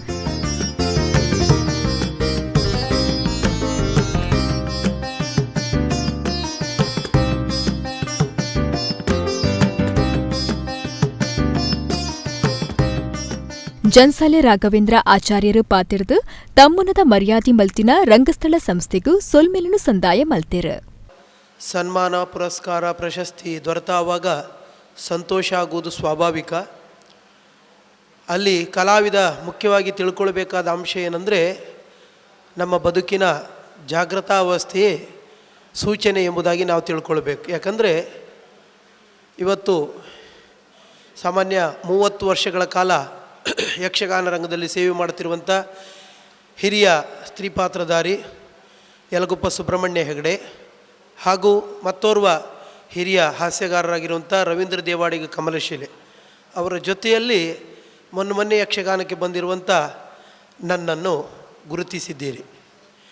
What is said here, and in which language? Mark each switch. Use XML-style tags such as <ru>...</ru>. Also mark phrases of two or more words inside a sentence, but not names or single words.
<tcy>ಜನ್ಸಾಲೆ ರಾಘವೇಂದ್ರ ಆಚಾರ್ಯರು ಪಾತಿರ್ದು ತಮ್ಮನದ ಮರ್ಯಾದೆ ಮಲ್ತಿನ ರಂಗಸ್ಥಳ ಸಂಸ್ಥೆಗೂ ಸೊಲ್ಮೆಲನು ಸಂದಾಯ ಮಲ್ತಿರ.</tcy> <kn>ಸನ್ಮಾನ ಪುರಸ್ಕಾರ ಪ್ರಶಸ್ತಿ ದೊರೆತಾವಾಗ ಸಂತೋಷ ಆಗುವುದು ಸ್ವಾಭಾವಿಕ. ಅಲ್ಲಿ ಕಲಾವಿದ ಮುಖ್ಯವಾಗಿ ತಿಳ್ಕೊಳ್ಬೇಕಾದ ಅಂಶ ಏನಂದರೆ ನಮ್ಮ ಬದುಕಿನ ಜಾಗೃತಾವಸ್ಥೆಯೇ ಸೂಚನೆ ಎಂಬುದಾಗಿ ನಾವು ತಿಳ್ಕೊಳ್ಬೇಕು. ಯಾಕಂದರೆ ಇವತ್ತು ಸಾಮಾನ್ಯ 30 ವರ್ಷಗಳ ಕಾಲ ಯಕ್ಷಗಾನ ರಂಗದಲ್ಲಿ ಸೇವೆ ಮಾಡುತ್ತಿರುವಂಥ ಹಿರಿಯ ಸ್ತ್ರೀ ಪಾತ್ರಧಾರಿ ಯಲಗುಪ್ಪ ಸುಬ್ರಹ್ಮಣ್ಯ ಹೆಗಡೆ ಹಾಗೂ ಮತ್ತೋರ್ವ ಹಿರಿಯ ಹಾಸ್ಯಗಾರರಾಗಿರುವಂಥ ರವೀಂದ್ರ ದೇವಾಡಿಗ ಕಮಲಶಿಲೆ ಅವರ ಜೊತೆಯಲ್ಲಿ ಮೊನ್ನೆ ಯಕ್ಷಗಾನಕ್ಕೆ ಬಂದಿರುವಂಥ ನನ್ನನ್ನು ಗುರುತಿಸಿದ್ದೀರಿ.</kn>